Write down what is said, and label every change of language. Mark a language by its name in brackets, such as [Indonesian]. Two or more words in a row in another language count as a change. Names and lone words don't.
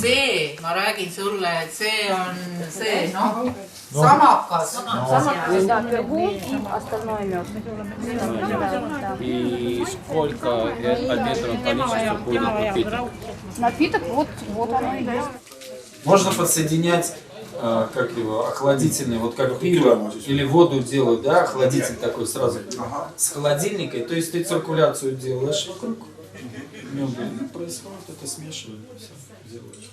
[Estonian] See, ma räägin sulle, et see on see, noh, samakas. [Russian] И сколько от этого количества будет напиток? Напиток, вот оно и есть. Можно подсоединять, как его, охладительный, вот как пиво или воду делают, да, охладитель такой сразу с холодильника, то есть ты циркуляцию делаешь вокруг, происходит это смешивание, все делаешь.